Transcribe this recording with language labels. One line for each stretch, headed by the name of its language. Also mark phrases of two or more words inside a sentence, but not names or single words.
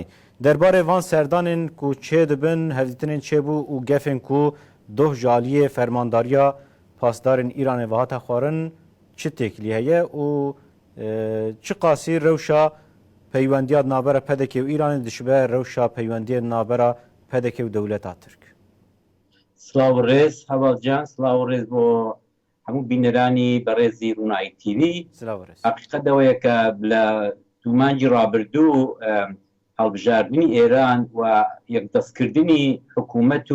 Kurdish: Derbarê van serdanên ku çê dibin, hevdîtinên çêbû û gefên ku doh ji aliyê fermandariya pasdarên Îranê ve hate xwarin çi têkilî heye û çi qasî rewşa peywendiya navbera pedekê û Îranê dişibe rewşa peywendiyê navbera pedekê û dewleta Tirk.
Central Kurdish: سلااو ڕێز هەواڵجان سلااو ڕێز بۆ هەموو بینەرانی بەڕێزی ڕوونایی تیوی حقیقەتەوەیە کە لە دوومانجی ڕابردوو هەڵبژاردننی ئێران و یەکدەستکردنی حکوومەت